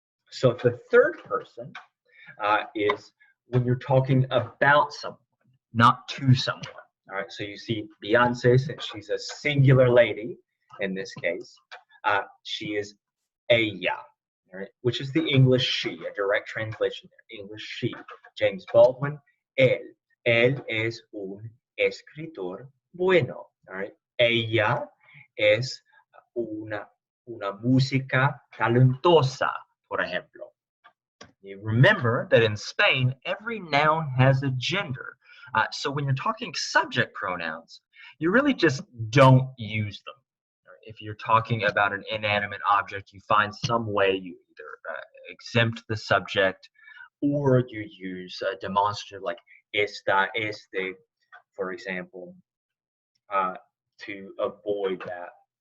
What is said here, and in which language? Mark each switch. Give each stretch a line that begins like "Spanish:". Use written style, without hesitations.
English: So the third person is when you're talking about someone, not to someone. All right, so you see Beyonce, since she's a singular lady in this case, she is ella, all right, which is the English she, a direct translation there, English she.
Spanish: James Baldwin, él. Él es un escritor bueno,
English: all right.
Spanish: Ella es una música talentosa, por ejemplo.
English: You remember that in Spain, every noun has a gender. So when you're talking subject pronouns, you really just don't use them. If you're talking about an inanimate object, you find some way you either exempt the subject or you use a demonstrative like esta, este, for example, to avoid that.